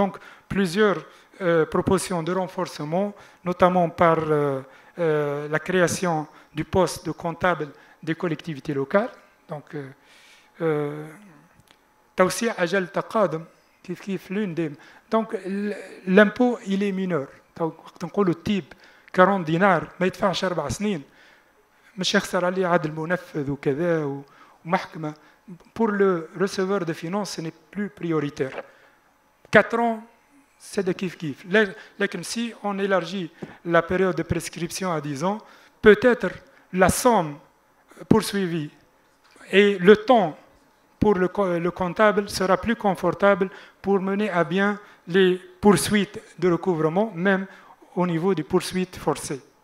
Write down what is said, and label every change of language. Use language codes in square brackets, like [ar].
[fr] Donc, plusieurs propositions de renforcement, notamment par la création du poste de comptable des collectivités locales. [ar] Donc, توسيع أجل تقادم كيف [fr] l'une des. Donc, l'impôt, il est mineur. [ar] وقت نقولوا التيب 40 دينار ما يدفعش 4 سنين، مش يخسر عليه عدل منفذ وكذا ومحكمة. [fr] Pour le receveur de finances, ce n'est plus prioritaire. 4 ans, c'est de kiff-kiff. [ar] لكن [fr] si on élargit la période de prescription à 10 ans, peut-être la somme poursuivie et le temps pour le comptable sera plus confortable pour mener à bien les poursuites de recouvrement, même au niveau des poursuites forcées.